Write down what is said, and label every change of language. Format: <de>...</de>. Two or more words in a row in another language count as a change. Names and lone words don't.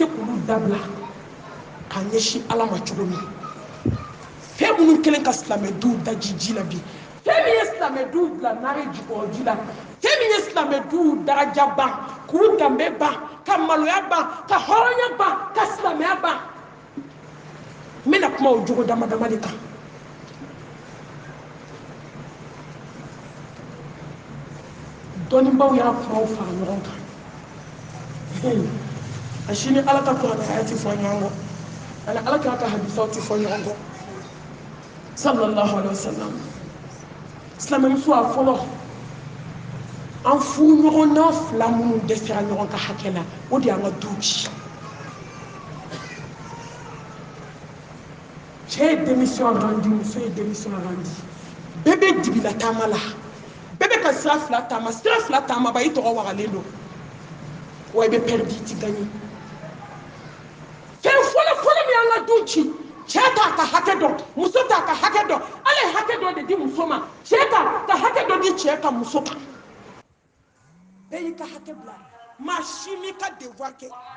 <bm>k'olu dabila k'a ɲɛsin ala ma cogo min fɛn minnu kɛlen ka silamɛ duw daji ji la bi fɛn min ye silamɛ duw bila nare jukɔrɔji la fɛn min ye silamɛ duw daraja ban k'u danbe ban ka maloya ban ka hɔrɔnya ban ka silamɛya ban n bɛna kuma o jogo dama dama de kan dɔnnibaw y'a kumaw fara ɲɔgɔn kan a sini ala ka kuranaya ti fɔ ɲɔgɔn kɔ ani ala ka hadisaw ti fɔ ɲɔgɔn kɔ</bm> <ar>صلى الله عليه وسلم</ar> <bm>silamɛmuso a fɔlɔ an furu ɲɔgɔn na fila minnu dɛsɛra ɲɔgɔn ka hakɛ la o de y'an ka duw ci cɛ ye</bm> <fr>démission rendi</fr> <bm>muso ye</bm> <fr>démission rendi</fr> <bm>bɛɛ bɛ dibila taama la bɛɛ bɛ ka sira fila taama ba i tɔgɔ wagalen don wa i bɛ perdi i ti gagné fɛn fɔlɔ min y'an ka duw ci cɛ t'a ka hakɛ dɔn muso t'a ka hakɛ dɔn ala ye hakɛ dɔ de di muso ma cɛ t'a ka hakɛ dɔ di cɛ ka muso kan bɛɛ y'i ka hakɛ bila maa si m'i ka devoir kɛ</bm>